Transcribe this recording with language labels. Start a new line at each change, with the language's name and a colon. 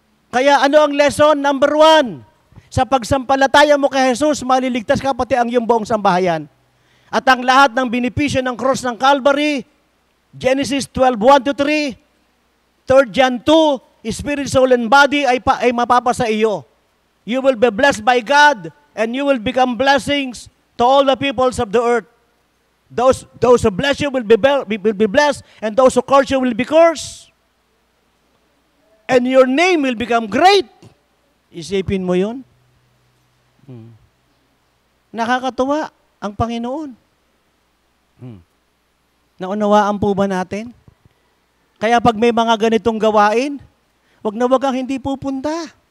Filipino: Kaya ano ang lesson? Number 1, sa pagsampalataya mo kay Jesus, maliligtas ka pati ang iyong buong sambahayan. At ang lahat ng benepisyo ng cross ng Calvary, Genesis 12:1-3, 3 John 2,
English: spirit, soul, and body
Filipino: ay mapapasa iyo.
English: You will be blessed by God and you will become blessings to all the peoples of the earth. Those who bless you will be blessed and those who curse you will be cursed. And your name will become great.
Filipino: Isipin mo yun. Nakakatuwa ang Panginoon. Naunawaan po ba natin? Kaya pag may mga ganitong gawain, wag kang hindi pupunta.